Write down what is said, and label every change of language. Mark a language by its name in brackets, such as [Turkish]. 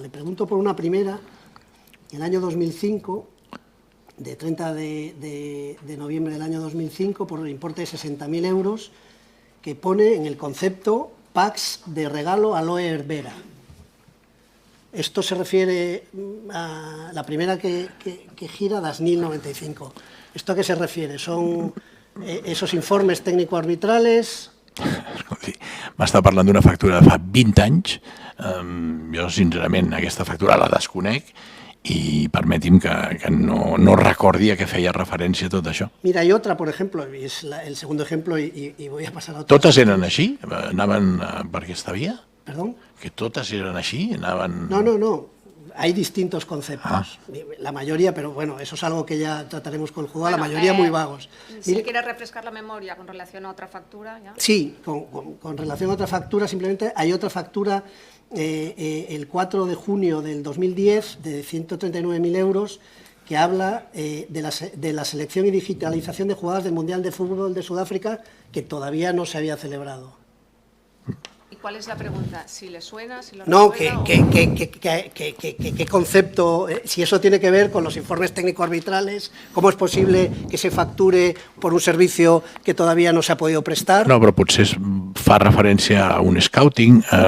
[Spanish] Le pregunto por una primera, en el año 2005, de 30 de noviembre del año 2005, por el importe de 60.000 euros, que pone en el concepto packs de regalo Aloe Vera. Esto se refiere a la primera que gira, Dasnil 95. ¿Esto a qué se refiere? ¿Son esos informes técnico-arbitrales? [Catalan] M'està parlant d'una factura de fa 20 anys. Jo, sincerament, aquesta factura la desconec y permiti'm que no recordi a què feia referència tot això. [Spanish] Mira, hay otra, por ejemplo, y es el segundo ejemplo, y voy a pasar a otra. [Catalan] ¿Totes eren així? Anaven per aquesta via? [Spanish] ¿Perdón? [Catalan] ¿Que totes eren així? Anaven... [Spanish] No. Hay distintos conceptos. La mayoría, pero bueno, eso es algo que ya trataremos con el juzgado, la mayoría muy vagos. Si quiere refrescar la memoria con relación a otra factura, ¿ya? Sí, con relación a otra factura, simplemente hay otra factura el 4 de junio del 2010 de 139.000 euros que habla de la selección y digitalización de jugadas del Mundial de Fútbol de Sudáfrica que todavía no se había celebrado. ¿Y cuál es la pregunta? ¿Si le suena? ¿Si lo No, recuerda, ¿qué concepto, si eso tiene que ver con los informes técnico-arbitrales? ¿Cómo es posible que se facture por un servicio que todavía no se ha podido prestar? [Catalan] No, però potser fa referència a un scouting.